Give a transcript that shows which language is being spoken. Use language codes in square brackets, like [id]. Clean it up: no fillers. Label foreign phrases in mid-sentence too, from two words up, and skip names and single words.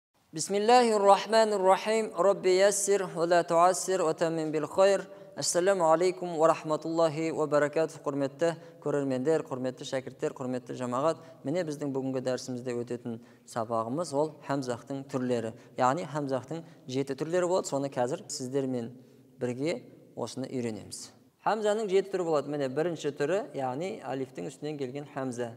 [ar] بسم الله الرحمن الرحيم. رب يسر ولا تعسر وتمم بالخير. السلام عليكم ورحمة الله وبركاته. [kk] Құрметті көрермендер, құрметті шәкірттер, құрметті жамағат. Міне біздің бүгінгі дәрісімізде өтетін сабағымыз ол хамзахтың түрлері. Яғни хамзахтың 7 түрлері болады. Соны қазір сіздермен бірге осыны үйренеміз. Хамзаның 7 түрі болады. Міне бірінші түрі, яғни алифтің үстінен келген хамза.